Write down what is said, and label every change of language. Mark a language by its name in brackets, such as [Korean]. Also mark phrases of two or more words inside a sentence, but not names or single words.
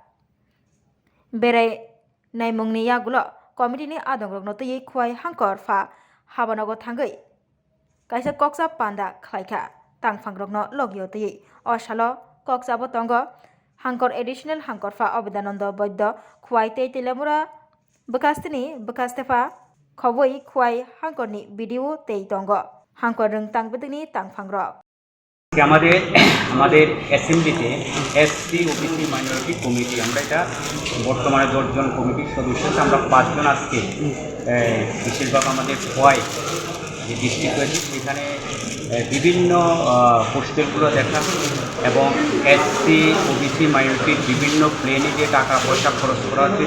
[Bodo] बेराय नायमुंनि आगोल कमिटिनि आदं रकनो तयै खुवाई हांकर फा हाबानगो थांगै काइसा कक्सा पान्दा खालायखा तांफांग्रकनो लगियो तयै अशालो कक्साबो तंग हांकर एडिशनल हांकरफा अबेदानंद वैद्य खुवाई तै तेलेमुरा बकास्तेनि बकास्तेफा खबै खुवाई हांकरनि भिडिओ तै तंग हांकर रों तांबेदनि तांफांग्रक [Bangla] আমাদের অ্যাসেম্বলিতে [English] SC OBC minority committee [Bangla] আমরা এটা বর্তমানে 10 জন কমিটির সদস্য আমরা 5 জন আজকে বেশিরভাগ আমাদের খোয়াই যে ডিস্ট্রিক্ট রয়েছে সেখানে বিভিন্ন হোস্টেলগুলো দেখা এবং [English] SC OBC minority [Bangla] বিভিন্ন প্লেনে যে টাকা পয়সা খরচ করা হচ্ছে